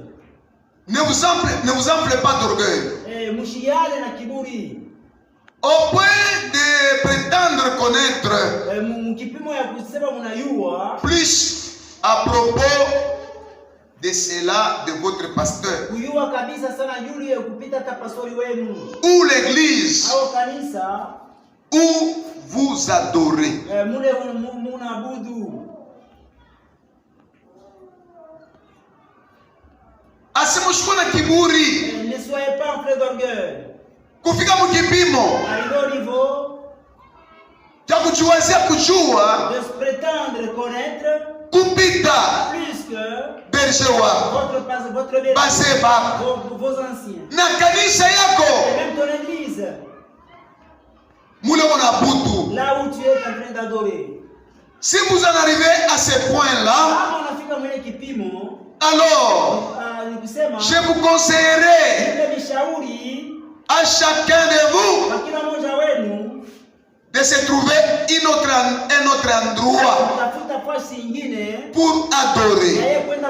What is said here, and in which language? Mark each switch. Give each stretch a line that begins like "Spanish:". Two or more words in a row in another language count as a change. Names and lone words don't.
French: Ne vous enflez pas d'orgueil. Au point de prétendre connaître plus à propos de cela de votre pasteur ou l'église où vous adorez. Ne soyez pas en plein d'orgueil.
Swahili: Kufika mukipimo cha kujiwazia kujua
French: de se prétendre connaître
Swahili: kupita
French: plus que
Swahili: berger wako base bako
French: vos anciens
Swahili: na kanisa yako
French: et même ton église
Swahili: mule unabudu
French: là où tu es en train d'adorer. Si vous en arrivez à ce point là, alors je vous conseillerais à chacun de vous de de se trouver un autre endroit pour adorer.